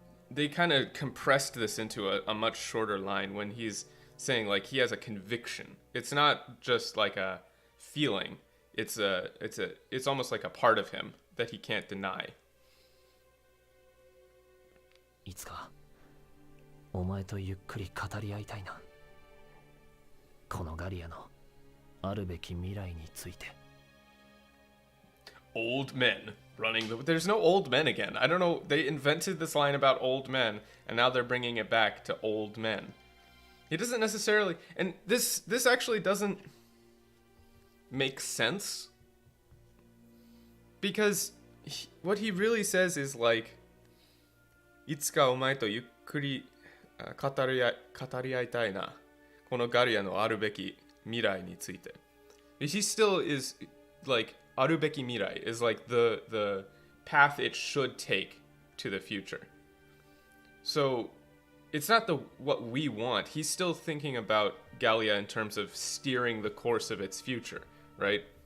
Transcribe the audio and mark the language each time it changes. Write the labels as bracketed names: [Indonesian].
[English] They kind of compressed this into a much shorter line when he's saying like he has a conviction. It's not just like a feeling. It's almost like a part of him that he can't deny. [Japanese] いつかお前とゆっくり語り合いたいな。このガリアのあるべき未来について。 [English] Old men running there's no old men again. I don't know, they invented this line about old men and now they're bringing it back to old men. He doesn't necessarily, and this actually doesn't make sense because what he really says is like [Japanese] いつかお前とゆっくり語り合いたいな。このガリアのあるべき未来について。 [English] He still is like Arubeki Mirai is like the path it should take to the future. So it's not what we want. He's still thinking about Gallia in terms of steering the course of its future, right?